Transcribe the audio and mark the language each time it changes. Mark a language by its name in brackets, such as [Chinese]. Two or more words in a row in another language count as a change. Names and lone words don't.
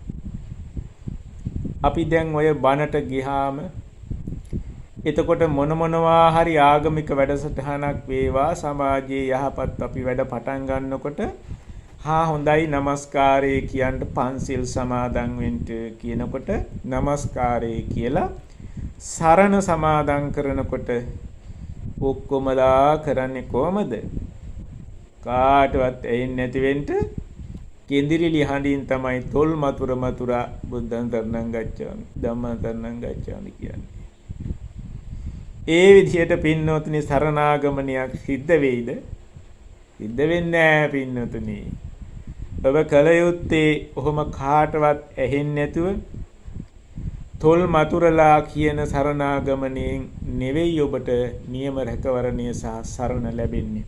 [Sinhala] අපි දැන් ඔය බණට ගියාම එතකොට මොනවා හරි ආගමික වැඩසටහනක් වේවා සමාජයේ යහපත් අපි වැඩ පටන් ගන්නකොට හොඳයි নমස්කාරය කියන්න පන්සිල් සමාදන් වෙන්න කියනකොට নমස්කාරය කියලා සරණ සමාදන් කරනකොට ඔක්කොමලා කරන්නේ කොහමද? කාටවත් ඇහෙන්නේ නැති වෙන්න කෙන්දිරිලි හඬින් තමයි තොල් මතුරා [Pali] බුද්ධං සරණං ගච්ඡාමි ධම්මං සරණං ගච්ඡාමි [Sinhala] කියන්නේ. ඒ විදිහට පින්නොතුනි සරණාගමනයක් සිද්ධ වෙයිද? සිද්ධ වෙන්නේ නැහැ පින්නොතුනි. ඔබ කල යුත්තේ ඔහොම කාටවත් ඇහෙන්නේ නැතුව තොල් මතුරලා කියන සරණාගමණයෙන් නෙවෙයි ඔබට නියම රැකවරණය සහ සරණ ලැබෙන්නේ.